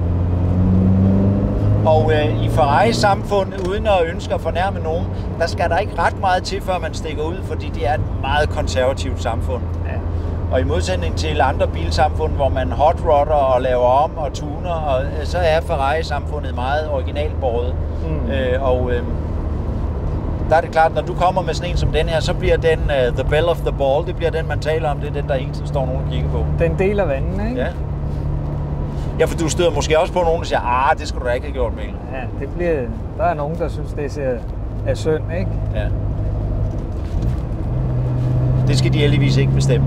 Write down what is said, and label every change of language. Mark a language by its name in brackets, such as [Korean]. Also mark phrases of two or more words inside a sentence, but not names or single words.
[Danish] Og i Ferrari-samfundet, uden at ønske at fornærme nogen, der skal der ikke ret meget til, før man stikker ud, fordi det er et meget konservativt samfund. Ja. Og i modsætning til andre bilsamfund, hvor man hot-rodder og laver om og tuner, og så er Ferrari-samfundet meget originalbåret. der er det klart, når du kommer med sådan en som den her, så bliver den [English] the belle of the ball, [Danish] det bliver den, man taler om, det er den, der hele tiden står nogen og kigger på. Den deler vandene, ikke? Ja. Ja, for du støder måske også på nogen, der siger, det skulle du da ikke have gjort, Mikkel. Ja, der er nogen, der synes, det er synd, ikke? Ja. Det skal de heldigvis ikke bestemme.